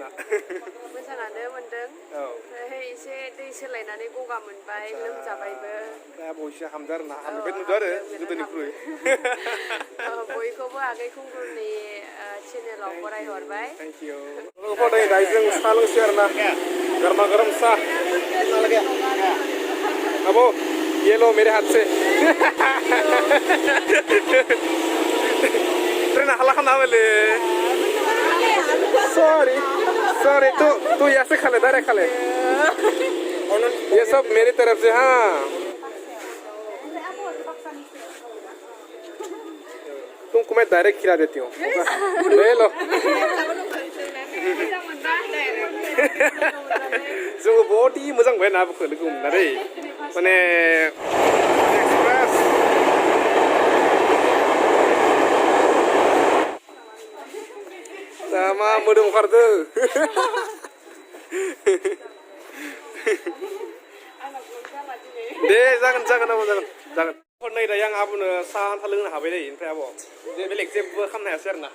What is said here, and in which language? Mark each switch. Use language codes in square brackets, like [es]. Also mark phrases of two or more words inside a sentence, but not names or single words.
[brx] मोजाङानो मोनदों ओमफ्राय एसे दै सोलायनानै गगा मोनबाय लोमजाबायबो दा बयसो हामदो आरो ना हामबाय नुदो आरो गोदोनिख्रुइ बयखौबो आगै खुंगुरनि चेनेलाव फरायहरबाय [en] thank you [brx] लोगोफोर दायो जों साहा लोंसै आरो ना गरमा गरम साहा [hi] अब ये लो मेरे हाथ से ट्रेन हल्ला खाना वाले सॉरी तू यहाँ से खा ले डायरेक्ट खा ले ये सब मेरी तरफ से हाँ तुमको मैं डायरेक्ट खिला देती हूँ ले लो जोंबो बहुत ही [brx] मोजां मोनबाय ना आबोखौ लोगो हमना दै माने एक्सप्रेस दा मा मोदोम ओंखारदो दे जागोन आबो जागोन नै दायो आं आबोनो साहा आन्था लोंनो हाबाय दै ओमफ्राय आब' बेलेग जेबो खालामनो हायासै आरो ना